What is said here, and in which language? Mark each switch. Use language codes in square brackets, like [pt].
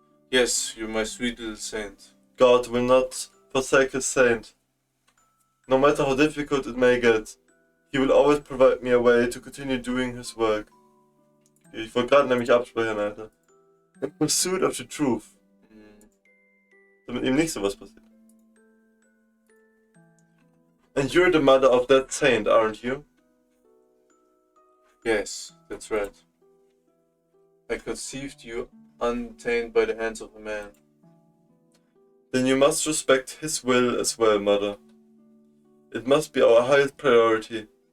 [en] Yes, you're my sweet little saint. God will not forsake his saint. No matter how difficult it may get, he will always provide me a way to continue doing his work. [de] Ich wollte gerade nämlich absprechen, Alter. [en] In pursuit of the truth. [de] Damit ihm nicht sowas passiert. [en] And you're the mother of that saint, aren't you? Yes, that's right. I conceived you untainted by the hands of a man. Then you must respect his will as well, mother. It must be our highest priority.